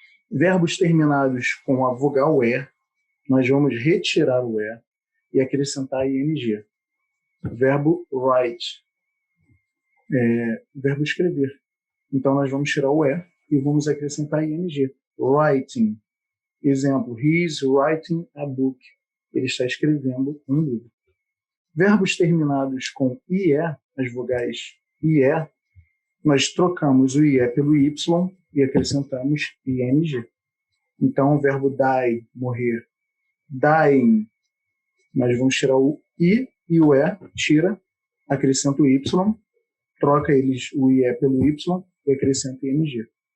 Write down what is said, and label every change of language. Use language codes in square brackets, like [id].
[pt] Verbos terminados com a vogal E, nós vamos retirar o E e acrescentar ing. Verbo write, verbo escrever. Então, nós vamos tirar o E e vamos acrescentar ing. [en] Writing. [pt] Exemplo, [en] he is writing a book. [pt] Ele está escrevendo um livro. Verbos terminados com IE, as vogais IE, nós trocamos o IE pelo Y e acrescentamos ING. Então, o verbo die, morrer, dying, nós vamos tirar o I e o E, tira, acrescenta o Y, troca o IE pelo Y e acrescenta ING.